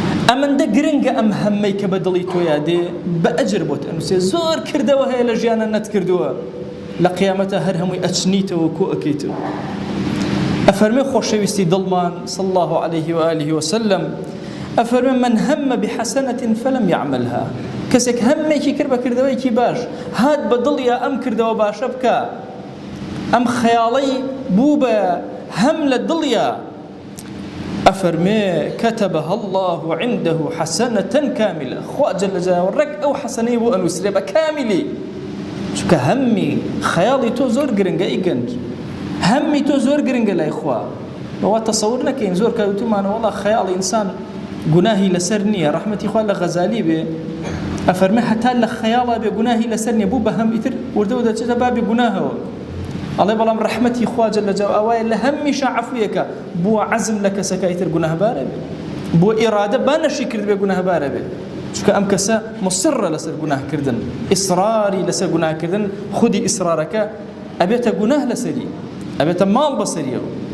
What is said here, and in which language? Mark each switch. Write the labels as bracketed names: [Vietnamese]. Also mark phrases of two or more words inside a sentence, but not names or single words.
[Central Kurdish] ئەمەندە گرنگە ئەم هەممەی کە بە دڵی تۆیا دێ بە ئەجر بۆت ئەنووسێ زۆر کردەوە هەیە لە ژیانە نەتکردووە لە قیامەتە هەر هەمووی ئەچنیتەوە کۆ ئەکەیتەوە. ئەفەرمێ خۆشەویستی دڵمان [Arabic] صلى الله عليه وآله وسلم [Central Kurdish] ئەفەرمێ [Arabic] من هم بحسنة فلم يعملها [Central Kurdish] کەسێک هەمێکی کرد بە کردەوەیەکی باش هات بە دڵیا ئەم کردەوە باشە بکە ئەم خەیاڵەی بوو بە هەم لە دڵیا ئەفەرمێ [Arabic] كتبها الله عنده حسنة كاملة [Central Kurdish] خوا [Arabic] جل جلاله [Central Kurdish] ڕێک ئەو حەسەنەی بۆ ئەنووسرێ بە کامیلی چونکە هەممی خەیاڵی تۆ زۆر گرنگە ئەی گەنج هەممی تۆ زۆر گرنگە لای خوا بەوا تەسەور نەکەین زۆر کەوتومانە وەڵا خەیاڵی ئینسان گوناهی لەسەر نییە ڕەحمەتی خوا لە غەزالی بێ ئەفەرمێ هەتا لە خەیاڵا بێ گوناهی لەسەر نییە بوو بە هەم ئیتر وردەوە دەچێتە بابی گوناهەوە ئەڵێ بەڵام ڕەحمەتی خوا [Arabic] جەل جەلاله [Central Kurdish] ئەوایە لە هەممیشە عەفویەکە بووە عەزم لە کەسەکە ئیتر گوناهبارە بێ بۆ ئیرادە بانەشی کرد بێ گوناهبارە بێ چونکە ئەم کەسە مصرە لەسەر گوناهکردن ئیسراری لەسەر گوناهکردن خودی ئیسرارەکە ئەبێتە گوناه لەسەری ئەبێتە ماڵ بەسەریەوە.